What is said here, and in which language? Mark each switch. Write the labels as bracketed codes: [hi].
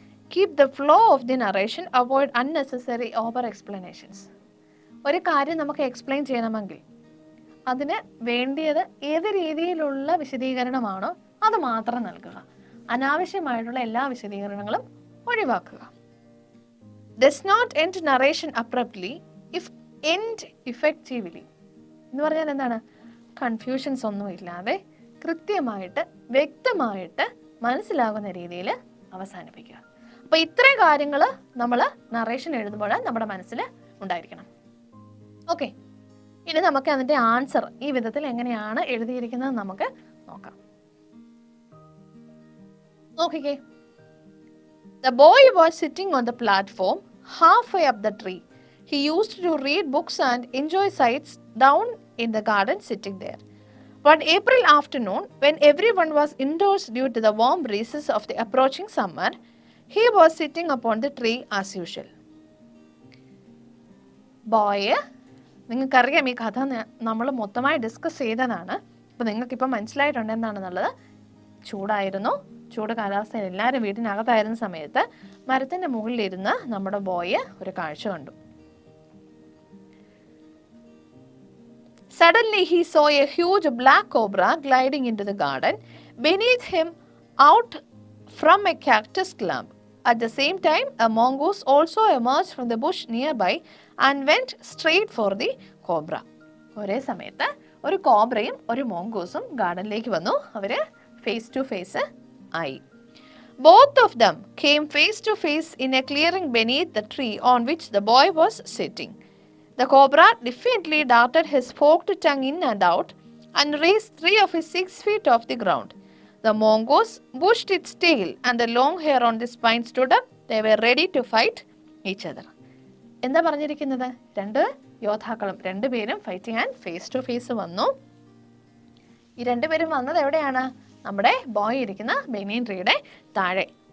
[en] Keep the flow of the narration, avoid unnecessary over explanations. [ml] ഒരു കാര്യം നമുക്ക് explain ചെയ്യണമെങ്കിൽ അതിന് വേണ്ടിയത് ഏത് രീതിയിലുള്ള വിശദീകരണമാണോ അത് മാത്രം നൽകുക. അനാവശ്യമായിട്ടുള്ള എല്ലാ വിശദീകരണങ്ങളും ഒഴിവാക്കുക. [en] Does not end narration abruptly if end effectively. [ml] എന്ന് പറഞ്ഞാൽ എന്താണ്? കൺഫ്യൂഷൻസ് ഒന്നും ഇല്ലാതെ കൃത്യമായിട്ട് വ്യക്തമായിട്ട് മനസ്സിലാകുന്ന രീതിയിൽ അവസാനിപ്പിക്കുക. അപ്പോൾ ഇത്രയും കാര്യങ്ങൾ നമ്മൾ നറേഷൻ എഴുതുമ്പോൾ നമ്മുടെ മനസ്സിൽ ഉണ്ടായിരിക്കണം. ഓക്കെ, ഇനി നമുക്ക് അതിൻ്റെ ആൻസർ ഈ വിധത്തിൽ എങ്ങനെയാണ് എഴുതിയിരിക്കുന്നത് നമുക്ക് നോക്കാം. നോക്കിക്കേ. [en] The boy was sitting on the platform halfway up the tree. He used to read books and enjoy sights down in the garden sitting there. One April afternoon, when everyone was indoors due to the warm breezes of the approaching summer, he was sitting upon the tree as usual. [ml] Boy, നിങ്ങൾക്കറിയാം ഈ കഥ നമ്മൾ മൊത്തമായി discuss ചെയ്തതാണ്. അപ്പോൾ നിങ്ങൾക്കിപ്പോൾ മനസ്സിലായിട്ടുണ്ട് എന്താണെന്നുള്ളത്. ചൂടായിരുന്നു, ചൂട് കാലാവസ്ഥയിൽ എല്ലാവരും വീട്ടിനകത്തായിരുന്ന സമയത്ത് മരത്തിൻ്റെ മുകളിലിരുന്ന് നമ്മുടെ ബോയ് ഒരു കാഴ്ച കണ്ടു. [en] Suddenly he saw a huge black cobra gliding into the garden. Beneath him, out from a cactus clump. At the same time, a mongoose also emerged from the bush nearby and went straight for the cobra. [ml] ഒരേ സമയത്ത് ഒരു കോബ്രയും ഒരു മോങ്കൂസും ഗാർഡനിലേക്ക് വന്നു. അവർ face to face ആയി. [en] Both of them came face to face in a clearing beneath the tree on which the boy was sitting. The cobra defiantly darted his forked tongue in and out and raised 3 of his 6 feet off the ground. The mongoose bushed its tail and the long hair on the spine stood up. They were ready to fight each other. [ml] എന്താ പറഞ്ഞിരിക്കുന്നത്? രണ്ട് യോദ്ധാക്കളും രണ്ടുപേരും fight ചെയ്യാൻ face to face വന്നു. ഈ രണ്ടുപേരും വന്നത് എവിടെയാണ്? നമ്മുടെ ബോയ് ഇരിക്കുന്ന ബെനിയൻ ട്രീയുടെ താഴെ.